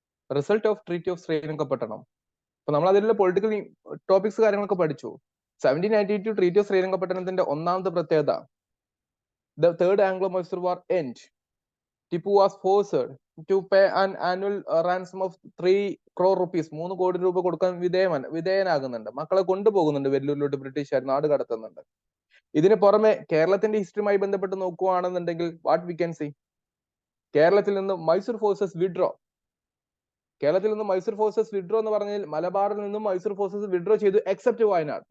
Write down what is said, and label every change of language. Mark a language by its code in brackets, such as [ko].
[en] Result of treaty of Srirangapatna. [ml] അപ്പൊ നമ്മൾ അതിലുള്ള പൊളിറ്റിക്കൽ ടോപ്പിക്സ് കാര്യങ്ങളൊക്കെ പഠിച്ചു. 1792 ട്രീറ്റി ഓഫ് ശ്രീരംഗപട്ടണത്തിന്റെ ഒന്നാമത്തെ പ്രത്യേകത, [en] the third Anglo-Mysore war end. Tipu was forced to pay an annual ransom of 3 crore rupees. [ml] 3 കോടി രൂപ കൊടുക്കാൻ വിധേയനാകുന്നുണ്ട്. മക്കളെ കൊണ്ടുപോകുന്നുണ്ട് വെല്ലൂരിലോട്ട് ബ്രിട്ടീഷുകാർ, നാട് കടത്തുന്നുണ്ട്. ഇതിന് പുറമെ കേരളത്തിന്റെ ഹിസ്റ്ററിയുമായി ബന്ധപ്പെട്ട് നോക്കുകയാണെന്നുണ്ടെങ്കിൽ [en] what we can see, [ml] കേരളത്തിൽ നിന്ന് മൈസൂർ ഫോഴ്സസ് വിഡ്രോ. കേരളത്തിൽ നിന്ന് മൈസൂർ ഫോഴ്സസ് വിഡ്രോ എന്ന് പറഞ്ഞാൽ മലബാറിൽ നിന്നും മൈസൂർ ഫോഴ്സസ് വിഡ്രോ ചെയ്തു എക്സെപ്റ്റ് വയനാട്.